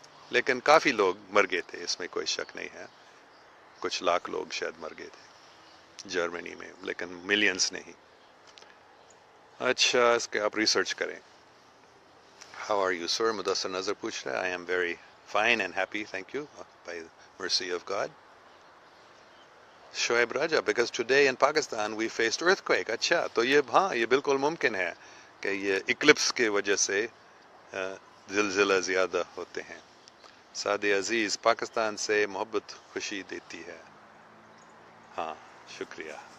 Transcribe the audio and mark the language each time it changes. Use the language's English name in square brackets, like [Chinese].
[Urdu] لیکن کافی لوگ مر گئے تھے, اس میں کوئی شک نہیں ہے, کچھ لاکھ لوگ شاید مر گئے تھے. جرمنی میں، لیکن ملینز نہیں. اچھا، اس کے آپ ریسرچ کریں. [English] How are you sir? [Urdu] Mudassir نظر پوچھ رہا ہے. [English] I am very fine and happy, thank you by mercy of God. Shoaib Raja, because today in Pakistan we faced earthquake. [Urdu] اچھا، تو یہ ہاں یہ بالکل ممکن ہے کہ یہ اکلپس کی وجہ سے زلزلہ زیادہ ہوتے ہیں. سعد عزیز، پاکستان سے محبت خوشی دیتی ہے. ہاں، شکریہ.